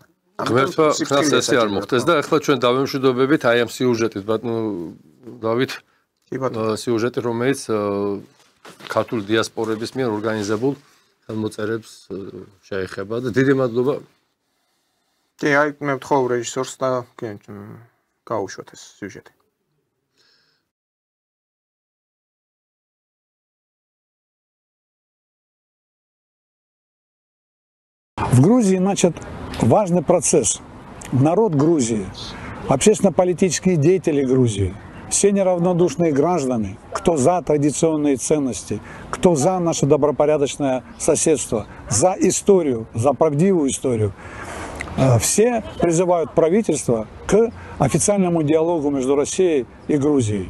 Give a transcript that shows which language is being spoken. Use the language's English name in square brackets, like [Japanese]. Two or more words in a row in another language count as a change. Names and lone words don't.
[Georgian] ღმერთმა ხნას ესე არ მოხდეს და ახლა ჩვენ დავემშვიდობებით აი ამ სიუჟეტით ბატონო დავით სიუჟეტი რომელიც ქართული დიასპორების მიერ ორგანიზებულ ხელმოწერებს შეეხება და დიდი მადლობა. კი, აი მე ვთხოვ რეჟისორს და გაუშვათ ეს სიუჟეტი. [Russian] В Грузии начат важный процесс. Народ Грузии, общественно-политические деятели Грузии, все неравнодушные граждане, кто за традиционные ценности, кто за наше добропорядочное соседство, за историю, за правдивую историю, все призывают правительство к официальному диалогу между Россией и Грузией.